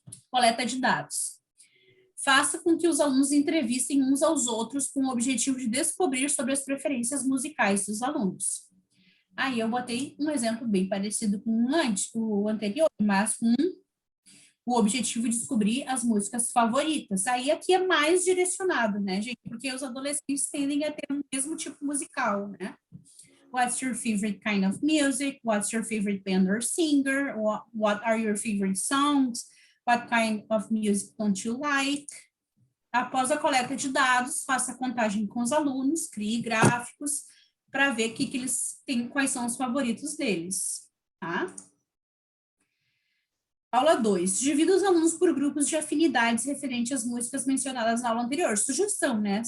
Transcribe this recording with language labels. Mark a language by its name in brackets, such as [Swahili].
[Portuguese] Coleta de dados. Faça com que os alunos entrevistem uns aos outros com o objetivo de descobrir sobre as preferências musicais dos alunos. Aí eu botei um exemplo bem parecido com o anterior, mas com o objetivo de descobrir as músicas favoritas. Aí aqui é mais direcionado, né, gente? Porque os adolescentes tendem a ter o mesmo tipo musical, né? [English] What's your favorite kind of music? What's your favorite band or singer? What are your favorite songs? What kind of music don't you like? [Portuguese] Após a coleta de dados, faça a contagem com os alunos, crie gráficos para ver que eles têm, quais são os favoritos deles, tá? Aula 2. Divida os alunos por grupos de afinidades referente às músicas mencionadas na aula anterior. Sugestão, né?